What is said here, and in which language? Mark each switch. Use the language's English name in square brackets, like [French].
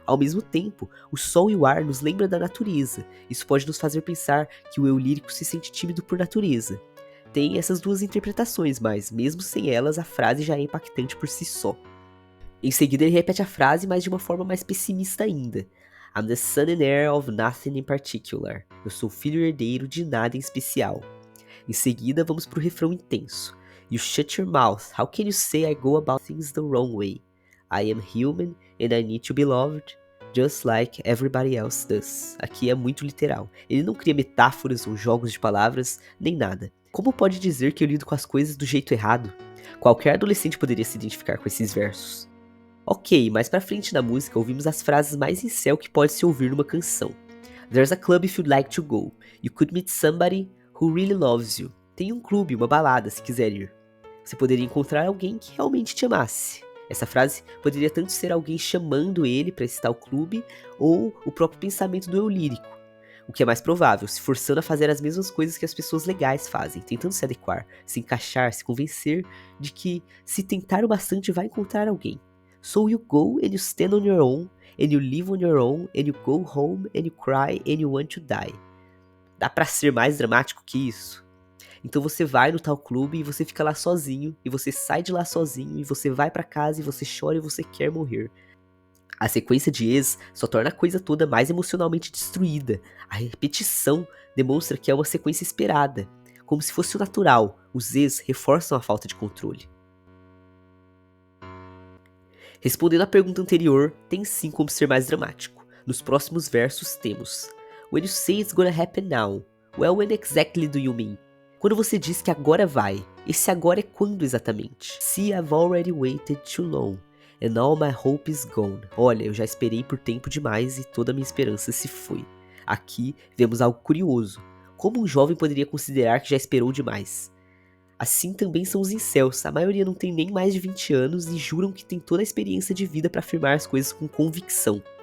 [Portuguese] Ao mesmo tempo, o sol e o ar nos lembram da natureza. Isso pode nos fazer pensar que o eu lírico se sente tímido por natureza. Tem essas duas interpretações, mas mesmo sem elas, a frase já é impactante por si só. Em seguida, ele repete a frase, mas de uma forma mais pessimista ainda. [English] I'm the son and heir of nothing in particular. [Portuguese] Eu sou filho e herdeiro de nada em especial. Em seguida, vamos para o refrão intenso. [English] You shut your mouth. How can you say I go about things the wrong way? I am human and I need to be loved, just like everybody else does. [Portuguese] Aqui é muito literal. Ele não cria metáforas ou jogos de palavras, nem nada. Como pode dizer que eu lido com as coisas do jeito errado? Qualquer adolescente poderia se identificar com esses versos. Ok, mais pra frente na música ouvimos as frases mais incel que pode se ouvir numa canção. [English] There's a club if you'd like to go. You could meet somebody who really loves you. [Portuguese] Tem um clube, uma balada, se quiser ir. Você poderia encontrar alguém que realmente te amasse. Essa frase poderia tanto ser alguém chamando ele para esse tal clube, ou o próprio pensamento do eu lírico. O que é mais provável, se forçando a fazer as mesmas coisas que as pessoas legais fazem, tentando se adequar, se encaixar, se convencer de que, se tentar o bastante, vai encontrar alguém. [English] So you go and you stand on your own, and you live on your own, and you go home, and you cry, and you want to die. [Portuguese] Dá pra ser mais dramático que isso? Então você vai no tal clube e você fica lá sozinho, e você sai de lá sozinho, e você vai pra casa e você chora e você quer morrer. A sequência de ex só torna a coisa toda mais emocionalmente destruída. A repetição demonstra que é uma sequência esperada, como se fosse o natural. Os ex reforçam a falta de controle. Respondendo à pergunta anterior, tem sim como ser mais dramático. Nos próximos versos temos: [English] When you say it's gonna happen now, well, when exactly do you mean? [Portuguese] Quando você diz que agora vai, esse agora é quando exatamente? [English] See, I've already waited too long, and all my hope is gone. [Portuguese] Olha, eu já esperei por tempo demais e toda a minha esperança se foi. Aqui vemos algo curioso. Como um jovem poderia considerar que já esperou demais? Assim também são os incels. A maioria não tem nem mais de 20 anos e juram que tem toda a experiência de vida para afirmar as coisas com convicção.